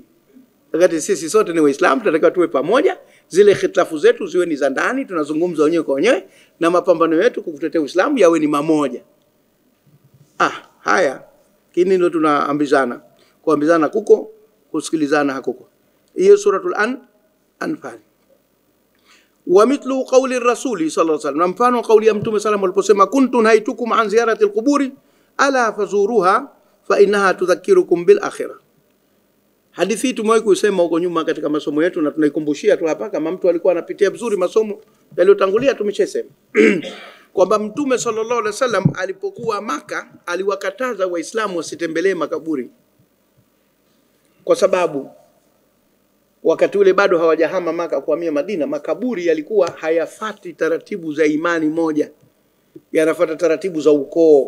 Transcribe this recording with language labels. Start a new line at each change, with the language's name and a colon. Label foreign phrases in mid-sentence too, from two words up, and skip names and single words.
Swahili: Wakati sisi sote ni Waislamu, tunatakiwa tuwe pamoja. Zile khitafu zetu ziwe ni za ndani, tunazungumza wenyewe kwa wenyewe, na mapambano yetu kukutetea Uislamu yawe ni mamoja. Haya, kini ndio tunaambizana. Kuambizana kuko, kusikilizana hakuko.
Arabic: Hiyo سورة الأنفال ومثل قول الرسول صلى الله عليه وسلم,
Swahili: mfano kauli ya Mtume
Arabic: صلى الله عليه وسلم
Swahili: aliposema,
Arabic: كنت نهيتكم عن زيارة القبور ألا فزوروها فإنها تذكركم بالآخرة.
Swahili: Hadithi tumewahi kusema huko nyuma katika masomo yetu, na tunaikumbushia tu hapa kama mtu alikuwa anapitia vizuri masomo yaliyotangulia tumeshasema. Kwamba Mtume
Arabic: صلى الله عليه وسلم
Swahili: alipokuwa Maka aliwakataza Waislamu wasitembelee makaburi, kwa sababu wakati ule bado hawajahama Maka kuhamia Madina, makaburi yalikuwa hayafati taratibu za imani moja, yanafuata taratibu za ukoo.